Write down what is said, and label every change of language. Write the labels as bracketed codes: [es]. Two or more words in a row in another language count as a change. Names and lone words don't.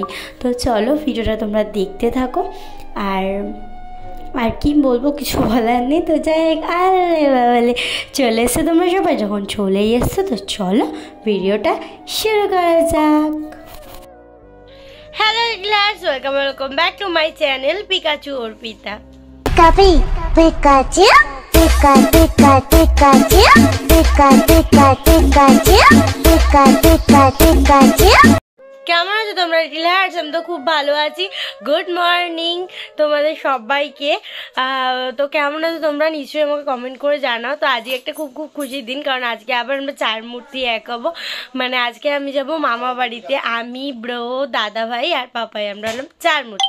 [bn] তো চলো ভিডিওটা তোমরা দেখতে থাকো। আর কি বলবো, কিছু বলার নেই। তো যাই হোক, আরে বাবালে চলে এসছো তোমরা সবাই, যখন চলেই এসছো তো চলো ভিডিওটা শুরু করা যাক। [en] Hello class, welcome back to my channel Pikachu Arpita. Pikachu, Pika, Pika, Pikachu, Pika, Pika, Pikachu, Pika, Pika, Pikachu. [bn] কেমন আছো তোমরা ক্লাস? আমি তো খুব ভালো আছি। [en] good morning [bn] তোমাদের সবাইকে। তো কেমন আছো তোমরা নিশ্চয়ই আমাকে কমেন্ট করে জানাও। তো আজকে একটা খুব খুব খুশির দিন, কারণ আজকে আবার আমরা চার মূর্তি এক হবো। মানে আজকে আমি যাব মামা বাড়িতে, আমি, ব্রো, দাদা ভাই আর পাপাই, আমরা হলাম চার মূর্তি।